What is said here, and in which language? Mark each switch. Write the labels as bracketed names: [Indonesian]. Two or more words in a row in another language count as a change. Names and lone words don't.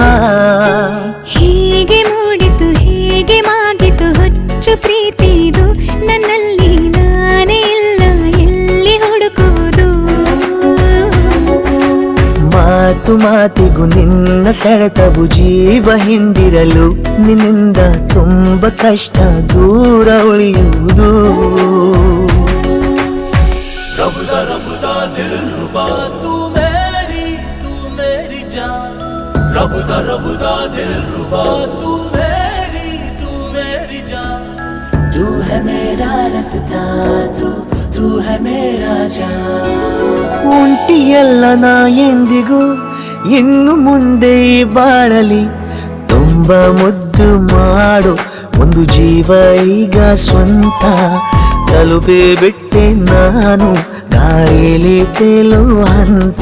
[Kannada] ಹೀಗೆ ಮೂಡಿತು ಹೀಗೆ ಮಾಗಿತು ಹುಚ್ಚು ಪ್ರೀತಿದು, ನನ್ನಲ್ಲಿ ನಾನೇ ಇಲ್ಲ ಎಲ್ಲಿ ಹುಡುಕುವುದು. ಮಾತು ಮಾತಿಗೂ ನಿನ್ನ ಸೆಳೆತವು ಜೀವ ಹಿಂದಿರಲು, ನಿನ್ನಿಂದ ತುಂಬ ಕಷ್ಟ ದೂರ ಉಳಿಯುವುದು. [Hindi] रबदा रबदा दिल रुबा तू मेरी जान, रबदा रबदा दिल रुबा तू मेरी जान. तू है मेरा रास्ता, तू है मेरा जान. [Kannada] ಒಂಟಿಯಲ್ಲ ನಾ ಎಂದಿಗೂ ಇನ್ನು ಮುಂದೆ ಈ ಬಾಳಲಿ, ತುಂಬ ಮುದ್ದು ಮಾಡು ಒಂದು ಜೀವ ಈಗ ಸ್ವಂತ. ತಲುಪೇ ಬಿಟ್ಟೆ ನಾನು ಗಾಳಿಲಿ ತೇಲುವ ಹಂತ.